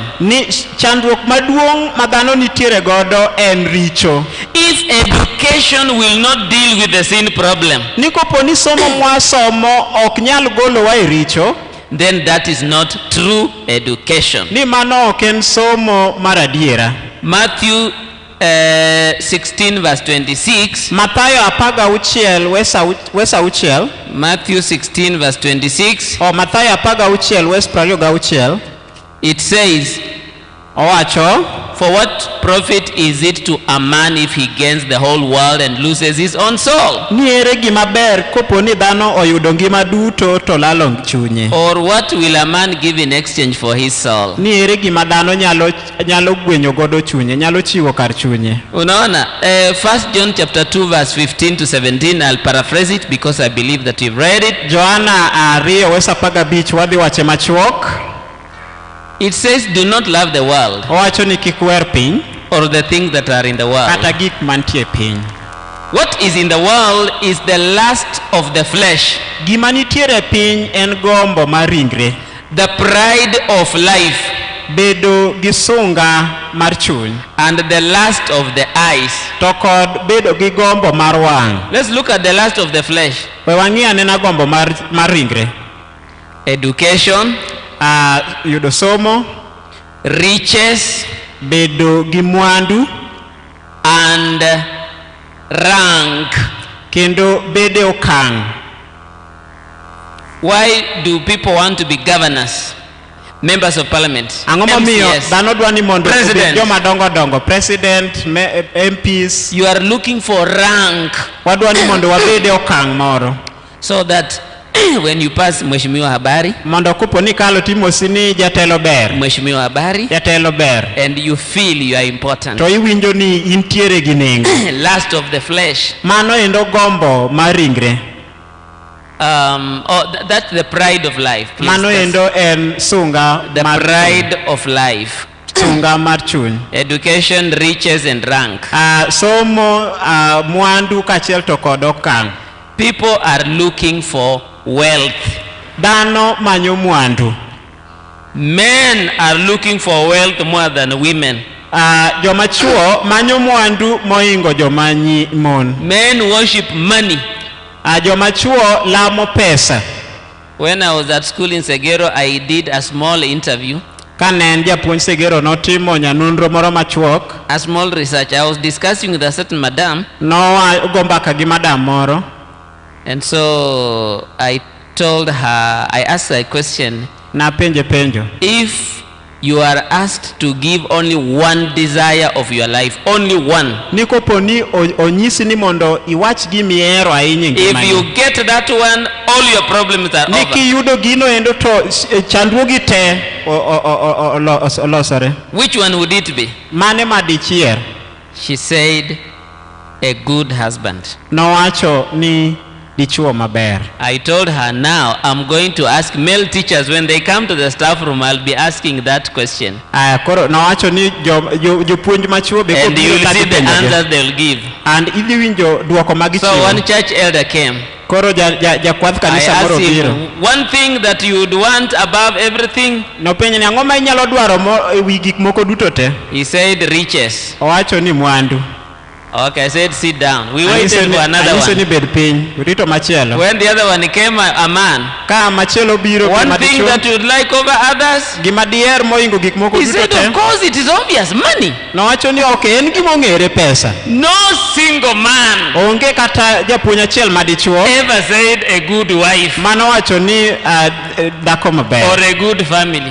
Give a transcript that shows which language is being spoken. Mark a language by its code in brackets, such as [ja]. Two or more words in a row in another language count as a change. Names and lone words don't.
[luo] ni chandruok maduong' ma dhano nitiere godo en richo. [en] If education will not deal with the sin problem, [luo] Ni kopo ni somo mwasomo ok nyal golowa e richo, [en] then that is not true education. [luo] ni mano ok en somo mar adiera. [en] Matthew 16 verse 26. [luo] Mathayo 16 wes auchiel. [en] Matthew 16 verse 26. [luo] Mathayo 16 wes 26. [en] It says, [luo] Owacho, [en] for what profit is it to a man if he gains the whole world and loses his own soul? [luo] ni ere gima ber kopo ni dhano oyudo ngima duto to lalo chunye. [en] Or what will a man give in exchange for his soul? [luo] Ni ere gima dhano nyalo gwenyo godo chunye, nyalo chiwo kar chunye. [en] Unaona, 1 John chapter 2 verse 15 to 17, I'll paraphrase it because I believe that you've read it. [luo] Johana 2 wes 15 wadhi wache machuok. [en] It says, do not love the world [luo] Owacho ni kik wer piny [en] or the things that are in the world. [luo] kata gik mantie piny. [en] What is in the world is the lust of the flesh, [luo] Gima nitiere piny en gombo mar ringre, [en] the pride of life, [luo] bedo gi sunga mar chuny, [en] and the lust of the eyes. [luo] to kod bedo gi gombo mar wang'. [en] Let's look at the lust of the flesh. [luo] We wang'i anena gombo mar ringre. [en] Education, [luo] Yudo somo, [en] riches, [luo] bedo gi mwandu, [en] and rank. [luo] kendo bede okang'. [en] Why do people want to be governors, members of parliament, [luo] Ang'o momiyo [en] MCS? [luo] dhano dwa ni mondo obed [en] President. [luo] joma dongo dongo, president, MPs. [en] You are looking for rank [luo] Wadwa ni mondo wabede okang' moro, [en] so that when you pass [sw] mheshimiwa habari, [luo] mondo kopo ni kalo timosi ni jatelo ber, [sw] mheshimiwa habari, [luo] jatelo ber, [en] and you feel you are important. [luo] to iwinjo ni intiere gi nengo. [en] Lust of the flesh. [luo] Mano endo gombo mar ringre. [en] That's the pride of life. Please, [luo] Mano [en] that's [luo] endo en sunga [en] the [luo] mar [en] pride of life. [luo] sunga mar chuny. [en] Education, riches, and rank. [luo] Somo, mwandu kaachiel to kod okang'. [en] People are looking for wealth. [luo] Dhano manyo mwandu. [en] Men are looking for wealth more than women. [luo] Joma chuo manyo mwandu moingo joma mon. [en] Men worship money. [luo] Joma chuo lamo pesa. [en] When I was at school in Segero, I did a small interview. [luo] Kane en japuonj Segero notimo nyanonro moro machuok. [en] A small research. I was discussing with a certain madam. [luo] Go mbaka gi madam moro. [en] And so I told her, I asked her a question. [luo] Na penjo. [en] If you are asked to give only one desire of your life, only one. [luo] Nikoponi onyisi ni mondo iwach gimiero ahinya ngimani. [en] If you get that one, all your problems are over. [luo] Niki yudo gino endo to chandruogi te olosore. [en] Which one would it be? [luo] Mane madichier? [en] She said, a good husband. [luo] Nowacho ni dichuo maber. [en] I told her, now I'm going to ask male teachers when they come to the staff room, I'll be asking that question. [luo] Koro nowacho ni jopuonj machuo be [en] and you will see the answers they'll give. [luo] And idhi winjo duoko magichiwo. [en] So one church elder came. [luo] Koro jakwadh kanisa moro biro. [en] One thing that you would want above everything. [luo] Nopenjo ni ang'o ma inyalo dwaro ewi gik moko duto te. [en] He said riches. [luo] Owacho ni mwandu. [en] Okay, I said sit down. We waited for another one. When the other one came, a man. One thing that you would like over others. He said, of course, it is obvious, money. No single man ever said a good wife or a good family.